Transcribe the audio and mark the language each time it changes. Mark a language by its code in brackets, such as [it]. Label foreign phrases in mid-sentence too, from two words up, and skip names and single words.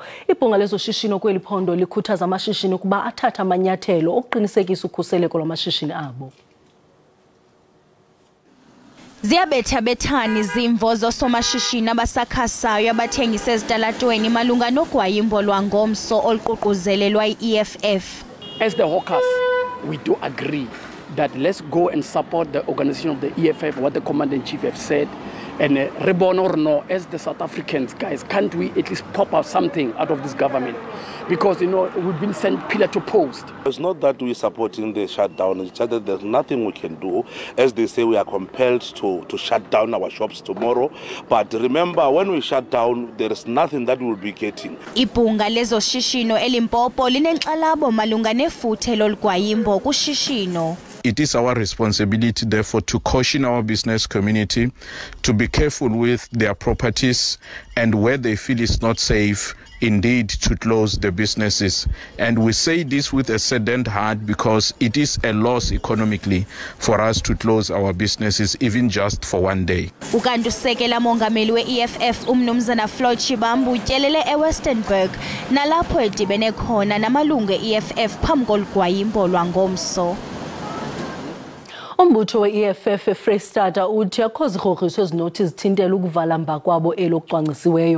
[xh] Ibhunga lezoshishino kweli phondo likhuthaza amashishini ukuba athathe amanyathelo okuqinisekisa ukhuseleko lwamashishini abo. Ziyabethabethani izimvo zosomashishini abasakhasayo abathengisa ezitalatweni malunga nogwayimbo lwangomso oluququzelelwa i-EFF. [en] As the hawkers, we do agree that let's go and support the organization of the EFF, what the Commander-in-Chief have said. And reborn or no, as the South Africans, guys, can't we at least pop out something out of this government? Because, you know, we've been sent pillar to post. It's not that we're supporting the shutdown, it's just that there's nothing we can do. As they say, we are compelled to shut down our shops tomorrow. But remember, when we shut down, there is nothing that we'll be getting. [xh] Ibhunga lezoshishino eLimpopo linenkxalabo malunga nefuthe lolugwayimbo kushishino. [en] It is our responsibility, therefore, to caution our business community to be careful with their properties and where they feel it's not safe, indeed, to close the businesses. And we say this with a saddened heart because it is a loss economically for us to close our businesses, even just for one day. [xh] Ukanti usekela mongameli we-EFF umnumzana Floyd Shibambu utyelele eWesternburg nalapho edibene khona namalungu e-EFF phambi kolugwayimbo lwangomso. Umbutho we-EFF eFreystata uthi akho zigrogriso ezinothi zithintele ukuvala mba kwabo elokucwangcisiweyo.